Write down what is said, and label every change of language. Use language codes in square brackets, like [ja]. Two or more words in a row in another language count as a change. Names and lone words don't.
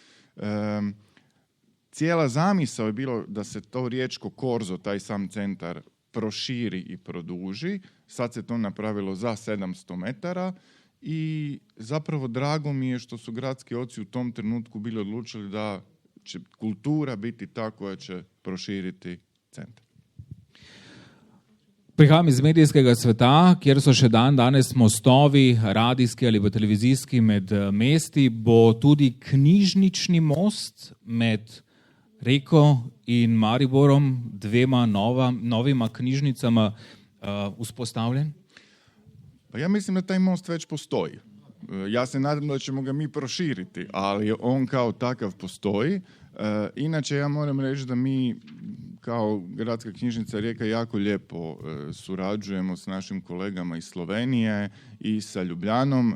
[hr] Cijela zamisao je bilo da se to riječko korzo, taj sam centar, proširi i produži. Sad se to napravilo za 700 metara i zapravo drago mi je što su gradski oci u tom trenutku bili odlučili da će kultura biti ta koja će proširiti centar. [sl] Prihajam iz medijskega sveta, kjer so še danes mostovi, radijski ali pa televizijski med mesti, bo tudi knjižnični most med Reko in Mariborom, dvema novima knjižnicama uspostavljen? [hr] Pa ja mislim da taj most već postoji. Ja se nadam da ćemo ga mi proširiti, ali on kao takav postoji. Inače, ja moram reći da mi kao Gradska knjižnica Rijeka jako lijepo surađujemo s našim kolegama iz Slovenije i sa Ljubljanom.